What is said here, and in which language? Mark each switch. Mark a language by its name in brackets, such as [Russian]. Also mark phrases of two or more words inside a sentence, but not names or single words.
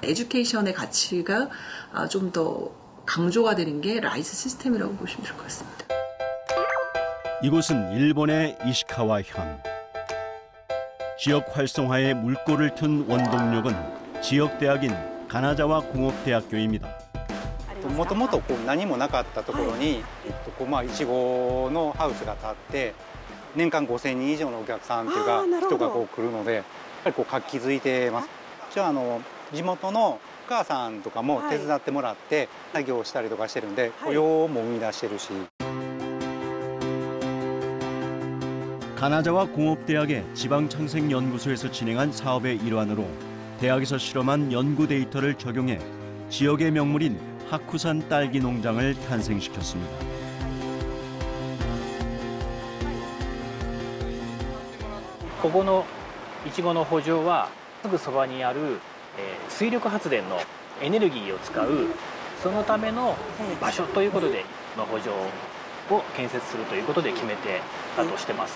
[Korean] 에듀케이션의 가치가 좀 더 강조가 되는 게 라이즈 시스템이라고 보시면 될 것 같습니다. 이곳은 일본의 이시카와현. 지역 활성화에 물꼬를 튼 원동력은 지역 대학인 가나자와 공업대학교입니다. [Japanese] もともと何もなかったところにいちごのハウスが建って年間5000人以上のお客さんというか人が来るのでやっぱり活気づいてます。じゃあ地元のお母さんとかも手伝ってもらって作業したりとかしてるんで雇用も生み出してるし。 [Korean] 가나자와 공업대학의 지방창생연구소에서 진행한 사업의 일환으로 대학에서 실험한 연구 데이터를 적용해 지역의 명물인 하쿠산 딸기 농장을 탄생시켰습니다. [Japanese] ここのいちごの圃場はすぐそばにある水力発電のエネルギーを使うそのための場所ということでの圃場を建設するということで決めてたとしてます。